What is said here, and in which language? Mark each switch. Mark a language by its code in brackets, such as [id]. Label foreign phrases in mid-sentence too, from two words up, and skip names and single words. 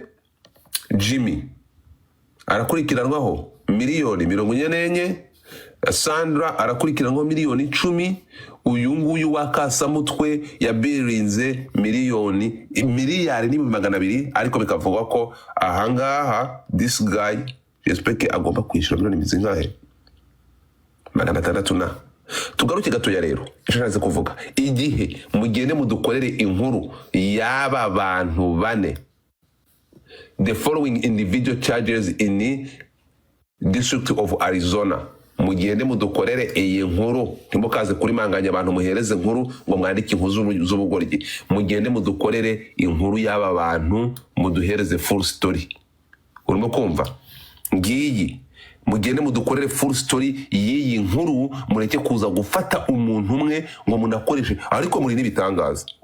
[rw] Jimmy arakurikiranwaho miliyoni 44. Sandra arakurikiranwaho miliyoni 10. Uyu nguyu wa Kasamutwe yabirinze miliyari 200, ariko bikavugwa ko ahangaha [en] this guy [rw] j'espère agomba kwishyura miliyoni zingahe, 600 na. Tugaruke gatoya rero, icyo naze kuvuga, igihe mugende mudukorere inkuru y'aba bantu 4, [en] the following individual charges in the District of Arizona. [rw] Mugende mudukorere iyi nkuru, ntimukaze kuri manganya abantu muhereze inkuru ngo mwandike inkuru z'ubugoryi. Mugende mudukorere inkuru y'aba bantu, muduhereze [en] full story. [rw] Urimo kumva? Ngiyi mugende mudukorere [en] full story [rw] y'iyi nkuru, mureke kuza gufata umuntu umwe ngo munakoreshe, ariko muri n'ibitangaza.